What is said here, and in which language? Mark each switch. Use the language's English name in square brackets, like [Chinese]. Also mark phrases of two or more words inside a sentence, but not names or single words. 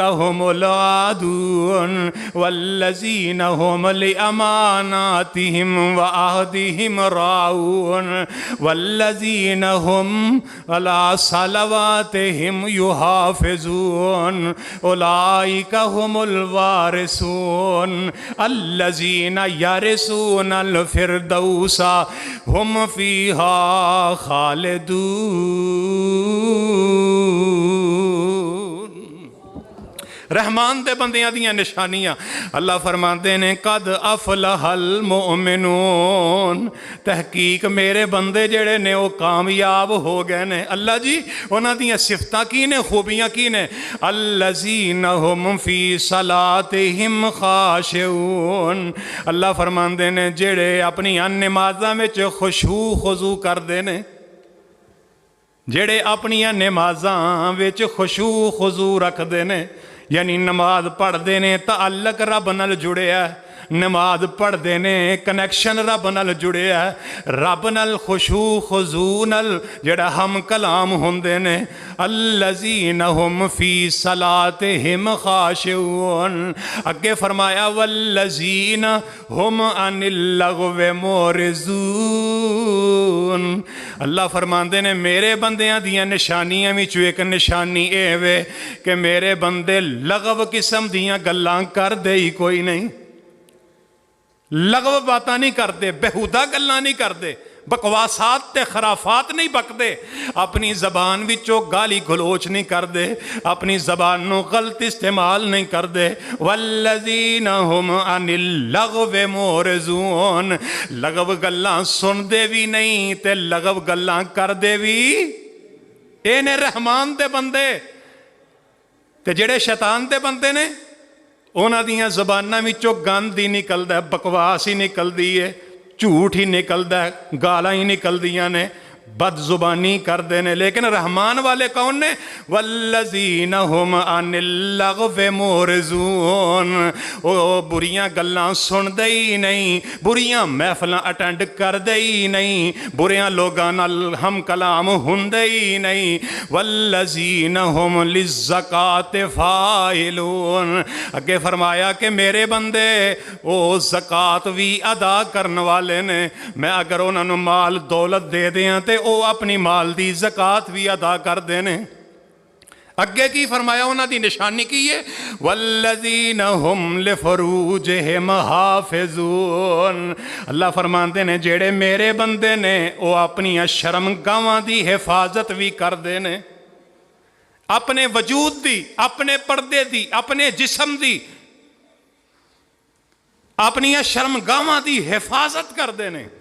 [Arabic] هم العادون والذین هم لأماناتهم وعهدهم راعون والذین هم على صلواتهم يحافظون اولئك هم الوارثون الذین یرثون الفردوس هم فیہا خالدون۔ [Punjabi] رحمان دے بندیاں دیاں نشانیاں اللہ فرماندے نے [Arabic] قد افلح المؤمنون، [Punjabi] تحقیق میرے بندے جڑے نے وہ کامیاب ہو گئے نے۔ اللہ جی انہاں دیاں صفتاں کی نے، خوبیاں کی نے؟ [Arabic] الذین هم فی صلاتہم خاشعون، [Punjabi] اللہ فرماندے نے جڑے اپنی نمازاں وچ خشوع خضوع کردے نے، جڑے اپنی نمازاں وچ خشوع خضوع رکھ دے نے، یعنی نماز پڑھ دے نے تعلق رب نال جڑیا ہے، نماز پڑھ دے نے کنیکشن رب نال جڑیا ہے، رب نال خشوع خضوع نال جڑا ہم کلام ہوندے نے۔ [Arabic] الذین هم فی صلاتہم خاشعون، [Punjabi] اگے فرمایا [Arabic] والذین هم عن اللغو معرضون۔ [Punjabi] اللہ فرماندے نے میرے بندیاں دیاں نشانیاں وچوں ایک نشانی اے وے کہ میرے بندے لغو قسم دیاں گلاں کر دے ہی کوئی نہیں، لغو باتاں نہیں کردے، بہودہ گلاں نہیں کردے، بکواسات تے خرافات نہیں بکدے، اپنی زبان وچوں گالی گلوچ نہیں کردے، اپنی زبان نو غلط استعمال نہیں کردے۔ [Arabic] والذین ہم عن اللغو معرضون، [Punjabi] لغو گلاں سن دے بھی نہیں تے لغو گلاں کردے بھی۔ اے نے رحمان دے بندے تے جڑے شیطان دے بندے نے انہاں دیاں زباناں وچوں گند ہی نکلدا ہے، بکواس ہی نکلدی ہے، جھوٹ ہی نکلدا ہے، گالاں ہی نکلدیاں نے، بد زبانی کردے نے۔ لیکن رحمان والے کون نے؟ [Arabic] والذین ہم عن اللغو معرضون، [Punjabi] او بریاں گلاں سن دے ہی نہیں، بریاں محفلاں اٹینڈ کر دے ہی نہیں، بریاں لوگاں نال ہم کلام ہوندے ہی نہیں۔ [Arabic] والذین ہم للزکاۃ فاعلون، [Punjabi] اگے فرمایا کہ میرے بندے او زکاة بھی ادا کرن والے نے، میں اگر انہاں نوں مال دولت دے دیاں تے او اپنی مال دی زکاة بھی ادا کر دینے۔ اگے کی فرمایا انہاں دی نشانی کی ہے؟ [Arabic] والذین ہم لفروجہم حافظون، [Punjabi] اللہ فرماندے نے جیڑے میرے بندے نے او اپنی شرم گاواں دی حفاظت بھی کر دینے، اپنے وجود دی، اپنے پردے دی، اپنے جسم دی، اپنی شرم گاواں دی حفاظت کر دینے۔